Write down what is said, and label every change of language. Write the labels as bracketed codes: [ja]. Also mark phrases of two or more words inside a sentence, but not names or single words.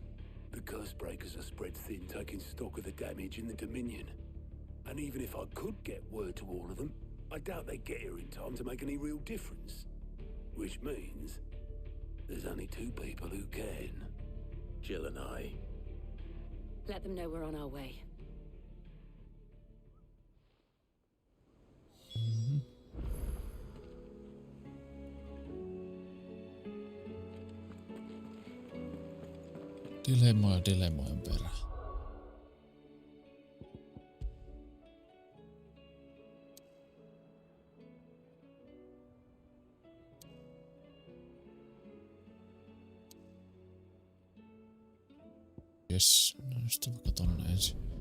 [en] The curse breakers are spread thin, taking stock of the damage in the Dominion. And even if I could get word to all of them, I doubt they'd get here in time to make any real difference. Which means there's only two people who can. Jill and I. Let them know we're on our way. [fi] Dilemmojen perään. Jes, no nyt vaikka tonne ensin.